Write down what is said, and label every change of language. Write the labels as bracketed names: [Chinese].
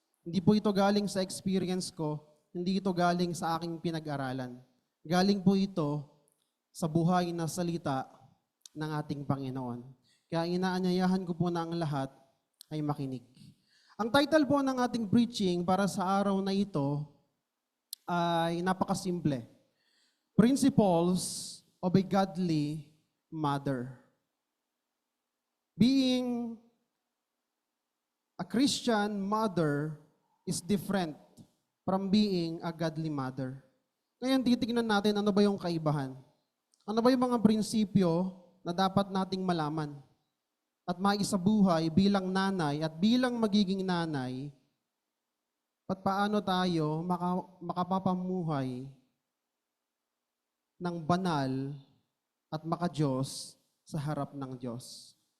[Filipino] Hindi po ito galing sa experience ko, hindi ito galing sa aking pinag-aralan. Galing po ito sa buhay na salita ng ating Panginoon. Kaya inaanyayahan ko po na ang lahat ay makinig. Ang title po ng ating preaching para sa araw na ito ay napakasimple. [English] Principles of a godly mother. Being a Christian mother is different from being a godly mother. [Filipino] Ngayon, titignan natin ano ba yung kaibahan. Ano ba yung mga prinsipyo na dapat nating malaman at maisabuhay bilang nanay at bilang magiging nanay at paano tayo makapapamuhay ng banal at makadiyos sa harap ng Diyos.